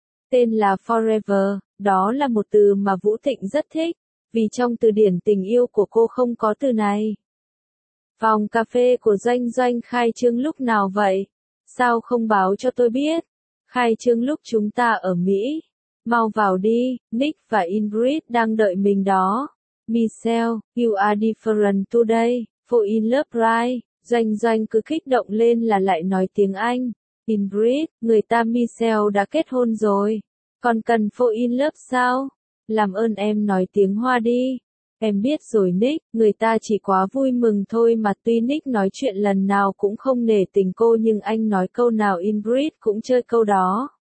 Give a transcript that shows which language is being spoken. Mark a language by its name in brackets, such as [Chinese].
[Vietnamese] Tên là Forever, đó là một từ mà Vũ Thịnh rất thích, vì trong từ điển tình yêu của cô không có từ này. Phòng cà phê của Doanh Doanh khai trương lúc nào vậy? Sao không báo cho tôi biết? Khai trương lúc chúng ta ở Mỹ. Mau vào đi, Nick và Ingrid đang đợi mình đó. [English] Michelle, you are different today, for in love right? [Vietnamese] Doanh Doanh cứ kích động lên là lại nói tiếng Anh. Ingrid, người ta Michelle đã kết hôn rồi. Còn cần [English] for in love [Vietnamese] sao? Làm ơn em nói tiếng Hoa đi. Em biết rồi Nick, người ta chỉ quá vui mừng thôi mà. Tuy Nick nói chuyện lần nào cũng không nể tình cô nhưng anh nói câu nào Ingrid cũng chơi câu đó.